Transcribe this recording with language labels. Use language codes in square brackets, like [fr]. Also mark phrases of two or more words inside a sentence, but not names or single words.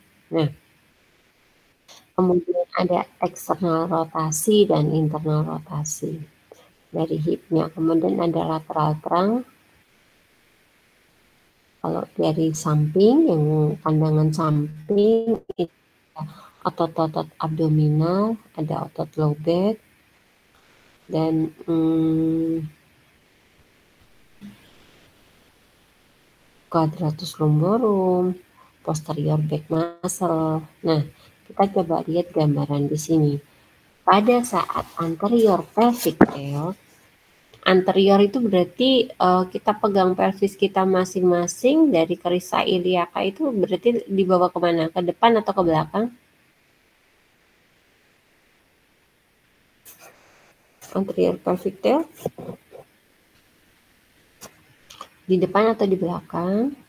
[id] Nah, kemudian ada eksternal rotasi dan internal rotasi dari hipnya. Kemudian ada [en] lateral trunk. [id] Kalau dari samping, yang pandangan samping, itu otot-otot abdominal, ada otot [en] low back, [id] dan quadratus lumborum, [en] posterior back muscle. [id] Nah, kita coba lihat gambaran di sini. Pada saat [en] anterior pelvic tilt, [id] anterior itu berarti kita pegang pelvis kita masing-masing dari kerisa iliaka itu berarti dibawa kemana? Ke depan atau ke belakang? [en] Anterior pelvic tilt [id] di depan atau di belakang?